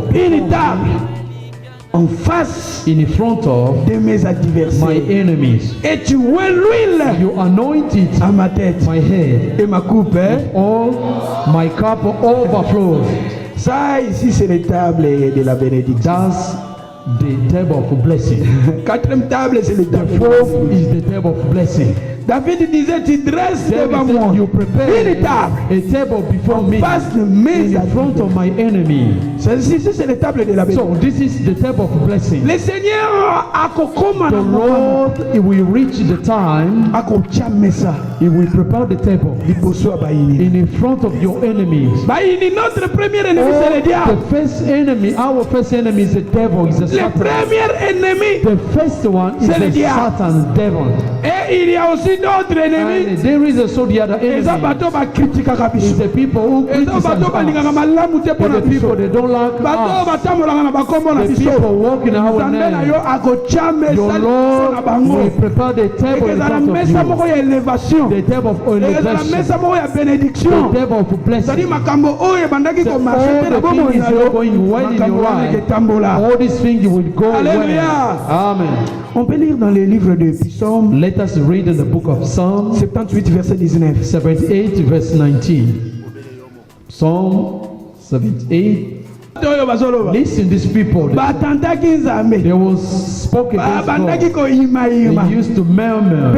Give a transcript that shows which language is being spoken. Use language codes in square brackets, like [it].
[fr] une table en face [en] in front of [fr] de mes [en] my [fr] adversaires. [en] enemies. [fr] Et tu oins l'huile [en] You anoint it [fr] à ma tête [en] my head. [fr] et ma coupe. Hein? [en] All my cup overflows. [fr] Ça ici c'est les tables de la bénédiction. [en] That's the table of blessing. [fr] Quatrième table c'est le [en] The [fr] table. [en] fourth is the table of blessing. [fr] David disait, tu dresses devant moi [en] You prepare [fr] une table [en] a table before me [fr] face de mes [en] in front of my enemy. [fr] Ceci, c'est la table de la bénédiction. [en] So this is the table of blessing. [fr] Le Seigneur a [ln] kokoma [en] The [ln] na [en] Lord, it will reach the time, [ln] akotia mesa [en] He will prepare the table [ln] liboso ya bayini. [en] in front of your enemies. [ln] Bayini, [fr] notre premier ennemi, c'est le [en] The [fr] diable. [en] first enemy, our first enemy is the devil, is the [fr] Le [en] Satan. [fr] premier ennemi, [en] The first one is [fr] C'est le [en] the [fr] diable. [en] Satan, devil. [fr] et il y a aussi d'autres ennemis. [en] And there is also the other [ln] Eza [en] enemy. [ln] bato bakritikaka [en] Is [ln] biso. [en] the people who [ln] Eza [en] criticize [ln] bato balingaka [en] us. [ln] malamu te mpo na [en] And the people [ln] biso. [en] they don't like [ln] Bato [en] us. [ln] batambolaka na bakombo na [en] The [ln] biso. [en] people walk in our [ln] Nzambe na [en] name. [ln] yo akotia mesa [en] Your [ln] liboso na [en] Lord [ln] bango. [en] will prepare the table in [ln] Ekezala [en] front of [ln] mesa moko [en] you. [ln] ya elevation. [en] The table of [ln] Ekezala [en] elevation. [ln] mesa moko ya bénédiction. [en] The table of [ln] Zali [en] blessing. [ln] makambo oyo ebandaki [en] So [ln] komarche [en] all [ln] te na [en] the [ln] bomoi [en] things [ln] na [en] is [ln] yo. [en] not going well in [ln] Makambo [en] your [ln] wana [en] life. [ln] eketambola. [en] All these things will go Alléluia. well. Amen. [fr] On peut lire dans les livres de Psaume [en] Let us read in the book of Psalms [fr] 78 verset 19. [en] 78 verse 19. Psalm 78. [ln] Oyo bazoloba. [en] Listen, these people, [ln] Batantaki Nzambe. [en] they was spoken against [ln] Babandaki [en] God. [ln] koyimayima. [en] They used to murmur